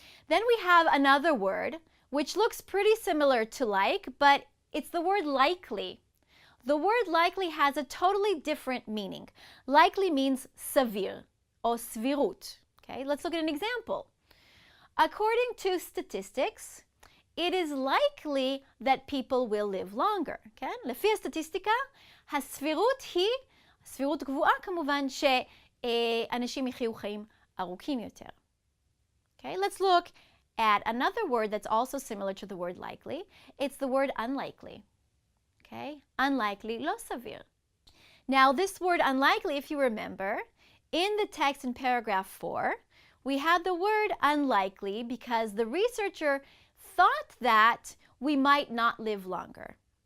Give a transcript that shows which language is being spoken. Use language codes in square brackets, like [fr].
[en] Then we have another word which looks pretty similar to like, but it's the word likely. The word likely has a totally different meaning. Likely means סביר or סבירות. Okay, let's look at an example. According to statistics, it is likely that people will live longer. [he] כן? לפי הסטטיסטיקה, הסבירות היא, סבירות גבוהה כמובן, שאנשים יחיו חיים ארוכים יותר. [en] Okay, let's look at another word that's also similar to the word likely. It's the word unlikely. Okay, unlikely, [he] לא סביר. [en] Now this word unlikely, if you remember, in the text in paragraph 4, we had the word unlikely because the researcher thought that we might not live longer.